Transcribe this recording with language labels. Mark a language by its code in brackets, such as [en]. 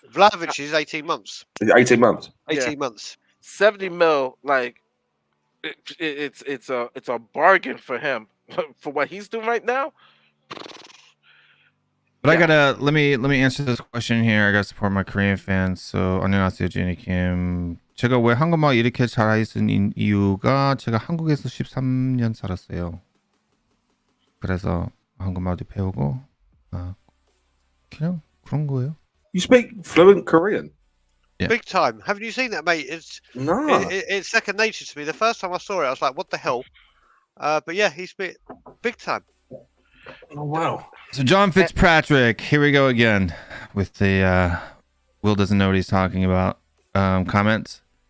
[en] Vlahovic is 18 months. 18 months. 18 months. 70 mil, like it's a bargain for him for what he's doing right now. But I let me answer this question here. I gotta support my Korean fans. [ko] So 안녕하세요, 제니 김. 제가 왜 한국말 이렇게 잘하는 이유가 제가 한국에서 13년 살았어요. 그래서 한국말도 배우고 그냥 그런 거예요. [en] You speak fluent Korean? Yeah. Big time. Haven't you seen that, mate? It's second nature to me. The first time I saw it, I was like, what the hell? But yeah, he's big time. Oh, wow. So John Fitzpatrick, here we go again with the Will doesn't know what he's talking about comments.